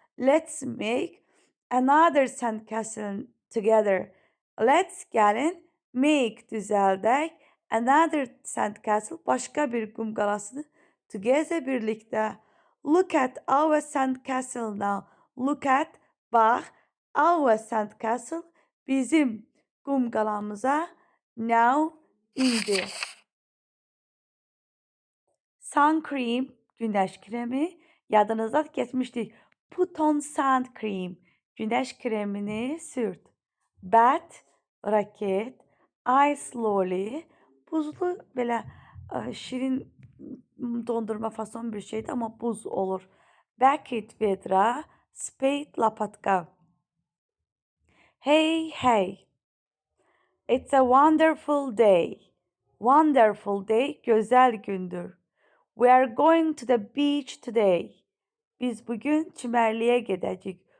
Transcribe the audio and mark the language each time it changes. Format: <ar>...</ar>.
<en>Let's make another sandcastle together. Let's</en> <az>gəlin</az> <en>make</en> <az>düzəldək.</az> <en>Another sandcastle</en> <az>başqa bir qum qalasını</az> <en>together</en> <az>birlikdə.</az> <en>Look at our sandcastle now. Look at</en> <az>bax</az> <en>our sandcastle</en> <az>bizim qum qalamıza</az> <en>now</en> <az>indi.</az> <en>Sun cream</en> <az>güneş kremi yadınızda keçmişdik.</az> <en>Put on sun cream</en> <az>güneş kremini sürt. Bat raket, ice lolly buzlu belə şirin dondurma fason bir şeydir amma buz olur. Bucket vedra, spade lapatka. Hey hey.</az> <en>It's a wonderful day. Wonderful day</en> <az>gözəl gündür.</az> <en>We are going to the beach today.</en> <az>Biz bugün çimərliyə gedəcəyik.</az>